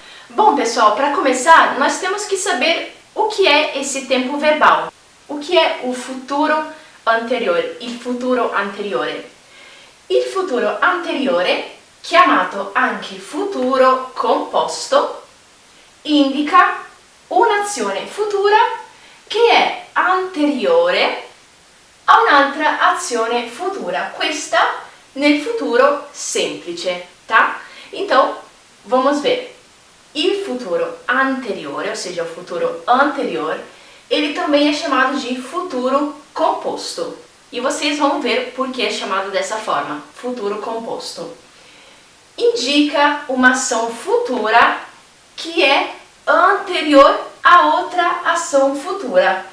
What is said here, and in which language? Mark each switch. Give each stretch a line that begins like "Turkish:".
Portuguese: Bom, pessoal, para começar, nós temos que saber o que é esse tempo verbal. O que é o futuro anteriore, il futuro anteriore?
Italian: Il futuro anteriore, chiamato anche futuro composto, indica un'azione futura che è anteriore a un'altra azione futura, questa nel futuro semplice, tá?
Portuguese: Então, vamos ver. Il futuro anteriore, ou seja, o futuro anterior, ele também é chamado de futuro composto. E vocês vão ver por que é chamado dessa forma, futuro composto. Indica uma ação futura que é anterior a outra ação futura.